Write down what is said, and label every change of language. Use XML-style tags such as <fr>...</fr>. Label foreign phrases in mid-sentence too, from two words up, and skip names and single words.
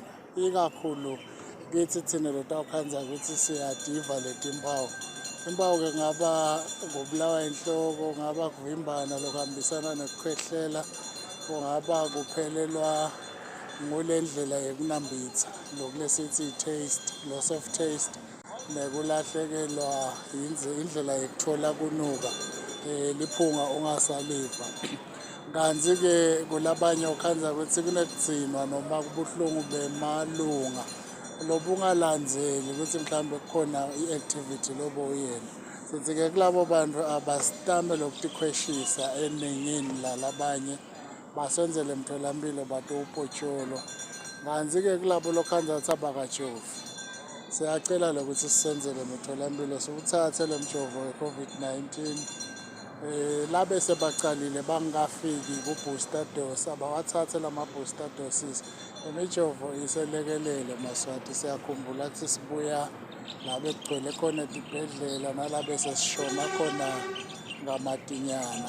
<ss>Ikakhulu kithi thina lotawukhandza ukuthi siyadiva letimpawu. Impawu-ke kungaba ngokubulawa inhloko, kungaba kuvimbana lokuhambisana nekukhwehlela, kungaba kuphelelwa ngule ndlela yekunambitsa, lokulesithi i-taste,</ss> <en>loss of taste,</en> <ss>nekulahlekelwa indlela yekutfola kunuka, liphunga ungasaliva. Kanti-ke kulabanye ukhandza ukuthi kunekudzinwa noma kubuhlungu bemalunga lobungalandzeli ukuthi mhlawumbe kukhona i-activity loboyenza. Sithi-ke kulabo bantu abasitame lokutikhweshisa eningini lalabanye basenzele emtholampilo batowupotsholo. Kanti-ke kulabo lokhandza ukuthi abakajovi, siyacela lokuthi sisenzele emtholampilo siwuthathe lo mjovo we-COVID-19 labe sebacalile bangakafiki ku-</ss> <en>booster dose</en> <ss>abawathathe lama-</ss> <en>booster doses.</en> <ss>Imijovo iselekelele Maswati, siyakhumbula ukuthi sibuya labe kugcwele khona etibhedlela nalabe sesishona khona ngamatinyana.</ss>